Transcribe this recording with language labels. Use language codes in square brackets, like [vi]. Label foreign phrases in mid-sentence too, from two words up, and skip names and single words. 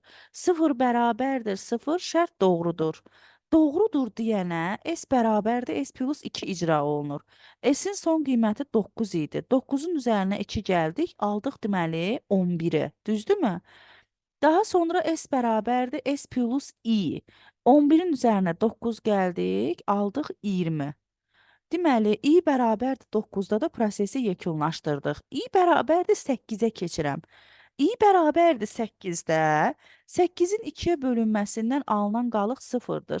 [az] 0 bərabərdir 0, şərt doğrudur. Doğrudur deyənə S bərabərdir S plus 2 icra olunur. S-in son qiyməti 9 idi. 9-un üzərinə 2 gəldik, aldıq deməli 11-i. Düzdürmü? Daha sonra S bərabərdir S plus i. 11-in üzərinə 9 gəldik, aldıq 20. Deməli, i bərabərdir 9-da da prosesi yekunlaşdırdıq. I bərabərdir 8-ə keçirəm. I bərabərdir 8-də, 8-in 2-yə bölünməsindən alınan qalıq 0-dır.